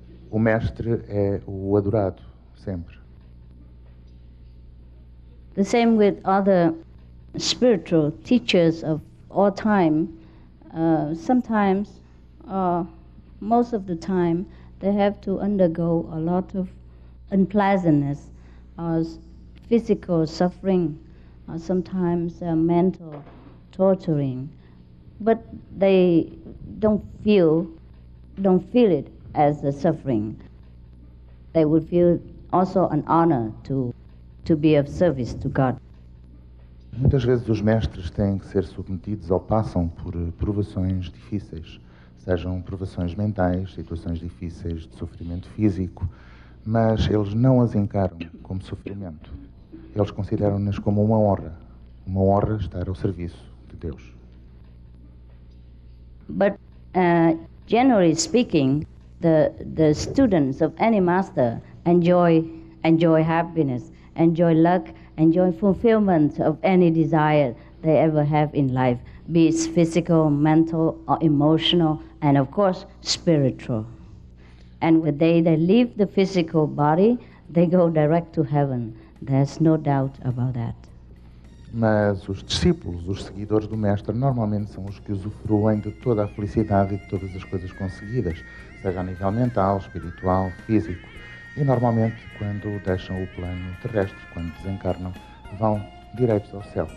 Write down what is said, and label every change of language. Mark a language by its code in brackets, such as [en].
[pt] O mestre é o adorado, sempre. [en] The same with other spiritual teachers of all time. Sometimes, most of the time, they have to undergo a lot of unpleasantness, physical suffering, or sometimes mental torturing. But they don't feel it as a suffering. They would feel also an honor to be of service to God. [pt] Muitas vezes os mestres têm que ser submetidos ou passam por provações difíceis, sejam provações mentais, situações difíceis de sofrimento físico, mas eles não as encaram como sofrimento. Eles consideram-nas como uma honra estar ao serviço de Deus. [en] But generally speaking, the students of any master enjoy happiness, enjoy luck, enjoy fulfillment of any desire they ever have in life, be it physical, mental, or emotional, and of course, spiritual. And when they leave the physical body, they go direct to heaven. There's no doubt about that. [pt] Mas os discípulos, os seguidores do mestre, normalmente são os que usufruem de toda a felicidade e de todas as coisas conseguidas, seja a nível mental, espiritual, físico. E normalmente, quando deixam o plano terrestre, quando desencarnam, vão direitos ao céu.